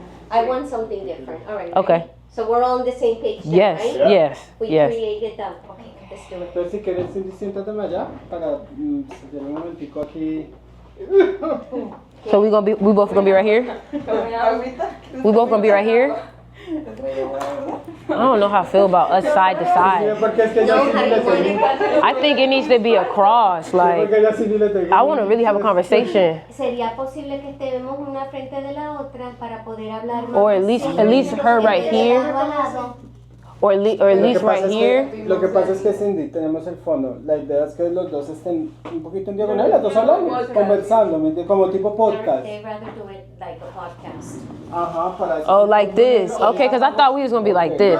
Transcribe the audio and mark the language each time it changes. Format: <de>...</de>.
<en>I want something different. All right. Okay. So we're all on the same page then, Yes, right? yes, We yes. created them. Okay, let's do it.</en> <es>Entonces, si quieres, Cindy, siéntate allá para hacer un momentico aquí.</es> <en>So we both gonna be right here? We both gonna be right here? I don't know how I feel about us side to side.</en> <es>Porque es que No, ya Cindy le tengo.</es> <en>I think it needs to be across. Like,</en> <es>Porque ya Cindy le tengo.</es> <en>I want to really have a conversation,</en> <es>¿Sería posible que estemos una frente de la otra para poder hablar más?</es> <en>or at least her right here, or at least right here.</en> <es>Lo que pasa es que Cindy, tenemos el fondo. La idea es que los dos estén un poquito en diagonal, las dos hablando, conversando, ¿me entiendes? Como tipo podcast.</es> <en>They'd rather do it like a podcast.</en> <es>Ajá, para eso.</es> <en>Oh, like this. Okay, because I thought we was gonna be like this.</en>